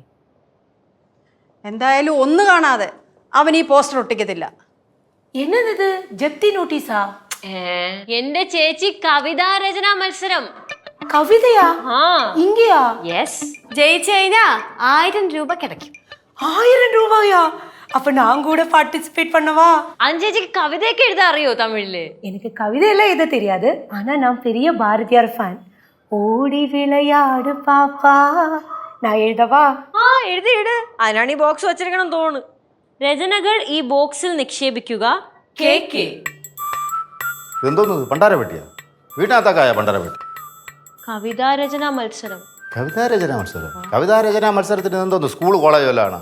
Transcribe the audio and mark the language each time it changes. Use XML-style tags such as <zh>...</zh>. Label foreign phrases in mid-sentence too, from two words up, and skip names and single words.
<ml>എന്തായാലും ഒന്ന് കാണാതെ അവൻ ഈ പോസ്റ്റർ ഒട്ടിക്കത്തില്ല. എന്നത് ജപ്തി നോട്ടീസാ? എന്റെ ചേച്ചി കവിതാ രചനാ മത്സരം. കവിതയാ? ഇങ്ങയാ? യെസ്. ജയിച്ചു കഴിഞ്ഞാ 1000 രൂപ കിടക്കും. 1000 രൂപയാ?</ml> <ta>அப்ப நான் கூட பார்ட்டிசிபேட் பண்ணவா?</ta> <ml>ചേച്ചിക്ക് കവിതയൊക്കെ എഴുതാൻ അറിയോ തമിഴില്?</ml> <ta>எனக்கு கவிதையெல்லாம் எழுத தெரியாது, ஆனா நான் பெரிய பாரதியார் ஃபேன். ஓடி விளையாடு பாப்பா. நான் எழுதவா?</ta> <ml>എഴുതി. അതിനാണ് ഈ ബോക്സ് വെച്ചിരിക്കണം തോന്നുന്നു. രചനകൾ ഈ ബോക്സിൽ നിക്ഷേപിക്കുക. എന്തോന്നു പണ്ടാര പെട്ടിയാ? വീട്ടിനകത്താക്കായ പണ്ടാര പെട്ടി? കവിതാ രചനാ മത്സരം. കവിതാ രചനാ മത്സരത്തിന് എന്തോന്നു സ്കൂൾ കോളേജ് വല്ലാണ്?</ml>